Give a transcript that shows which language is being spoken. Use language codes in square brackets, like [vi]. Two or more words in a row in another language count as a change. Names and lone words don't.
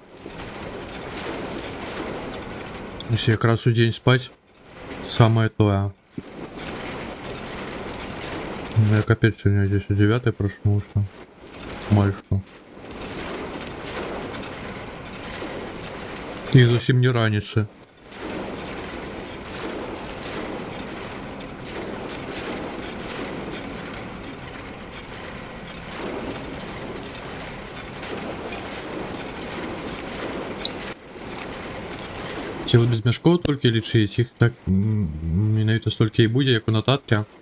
[ru] Если как раз в день спать, самое то. Я капец сегодня здесь 9 проснулся. Мало что. И совсем не ранится. [be] Ці от без мяшкоў толькі лічыць, іх так менавіта столькі і будзе, як у нататкі.